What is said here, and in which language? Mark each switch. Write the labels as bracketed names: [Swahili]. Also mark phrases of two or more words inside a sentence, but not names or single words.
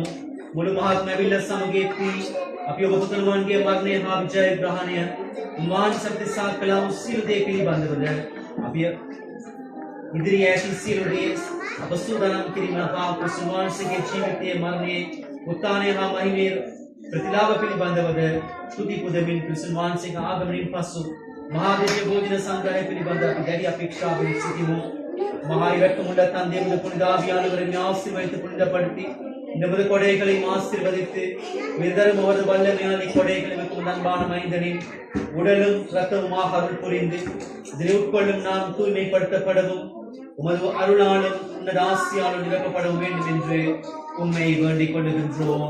[Sinhala] මුළු මහත් මැවිල්ල සමග අපි ඔබ පුතුණුවන්ගේ මරණය හා විජයග්‍රහණය වහන්සේ දෙසා කළ වූ සියලු දේ පිළිබඳවද අපි ඉදිරි ඇති සියලු දේ අප සූදානම් කිරීම හා වහන්සේගේ ජීවිතයේ මරණයේ උත්ථානය හා මහිමේ ප්‍රතිලාභ පිළිබඳවද ස්තුති පුදමින් වහන්සේගේ ආගමනයෙන් පසු මහා දිව්‍ය භෝජන සංග්‍රහය පිළිබඳ අපි දැඩි අපේක්ෂාවෙන් සිටිමු. [Tamil] மகா இரக்கமுள்ள தந்தை உமது புனித ஆவியானவரை ஆசீர்வதித்து புனிதப்படுத்தி நமது கொடைகளை ஆசீர்வதித்து விதரும் அவரது வல்லமையான கொடைகளை மிகவும் அன்பான மைந்தனின் உடலும் இரத்தமுமாக அருள் புரிந்து இதனை உட்கொள்ளும் நாம் தூய்மைப்படுத்தப்படவும் உமது அருளாலும் உன்னத ஆசியாலும் நிரப்பப்படவும் வேண்டும் என்று உம்மை வேண்டிக் கொள்ளுகின்றோம்.